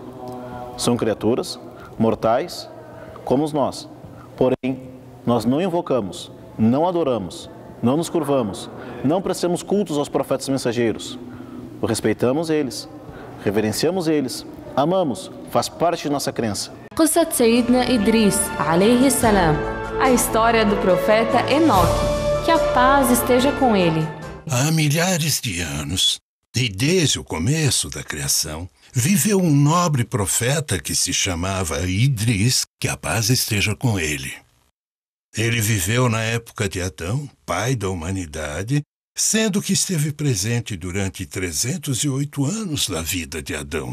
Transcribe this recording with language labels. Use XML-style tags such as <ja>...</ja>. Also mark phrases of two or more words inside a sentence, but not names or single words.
<pt>São criaturas mortais como nós. Porém, nós não invocamos, não adoramos, não nos curvamos, não prestamos cultos aos profetas mensageiros. Respeitamos eles, reverenciamos eles, amamos, faz parte de nossa crença.</pt> <ar>قصة سيدنا إدريس عليه السلام.</ar> <pt>A história do profeta Enoque. Que a paz esteja com ele. Há milhares de anos, e desde o começo da criação, viveu um nobre profeta que se chamava Idris, que a paz esteja com ele. Ele viveu na época de Adão, pai da humanidade, sendo que esteve presente durante 308 anos na vida de Adão.</pt>